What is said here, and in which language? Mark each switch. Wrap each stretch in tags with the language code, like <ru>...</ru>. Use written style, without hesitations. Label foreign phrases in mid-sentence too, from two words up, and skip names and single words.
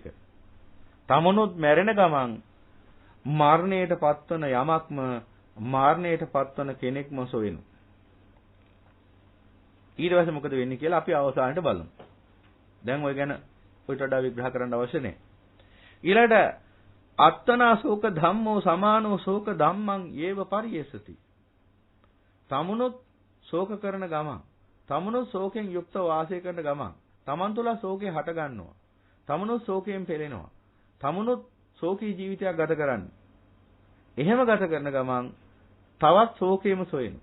<si>තමනුත් මැරෙන ගමන් මරණයට පත්වන යමක්ම මරණයට පත්වන කෙනෙක්ම සොයනු. ඊට පස්සේ මොකද වෙන්නේ කියලා අපි අවසානට බලමු. දැන් ඔය ගැන ඔයිට වඩා විග්‍රහ කරන්න අවශ්‍ය නැහැ.</si> <pi>ඊළඟට අත්තනා ශෝක ධම්මෝ සමානෝ ශෝක ධම්මං යේව පරියසති.</pi> <si>තමනුත් ශෝක කරන ගමන්, තමනුත් ශෝකෙන් යුක්තව වාසය කරන ගමන්, තමන් තුළ ශෝකේ හට ගන්නවා. තමනුත් ශෝකයෙන් පෙළෙනවා. තමනුත් ශෝකී ජීවිතයක් ගත කරන්නේ. එහෙම ගත කරන ගමන් තවත් ශෝකේම සොයනවා.</si>